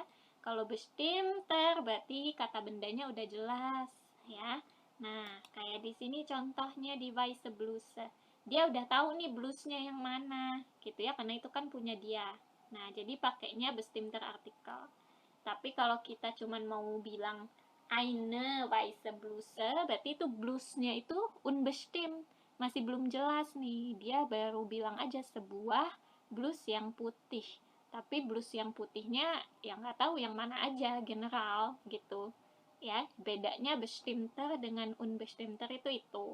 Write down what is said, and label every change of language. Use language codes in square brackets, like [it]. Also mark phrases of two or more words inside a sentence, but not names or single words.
[id] Kalau bestimmter berarti kata bendanya udah jelas ya. Nah, kayak di sini contohnya [de] di Weiße Bluse. [id] Dia udah tahu nih blusnya yang mana gitu ya, karena itu kan punya dia. Nah, jadi pakainya [de] bestimmter artikel. [id] Tapi kalau kita cuman mau bilang [de] eine weiße Bluse, [id] berarti itu blusnya itu unbestimmt. Masih belum jelas nih, dia baru bilang aja sebuah blus yang putih. Tapi blus yang putihnya ya nggak tahu yang mana aja, general gitu. Ya, bedanya bestimmter dengan unbestimmter itu.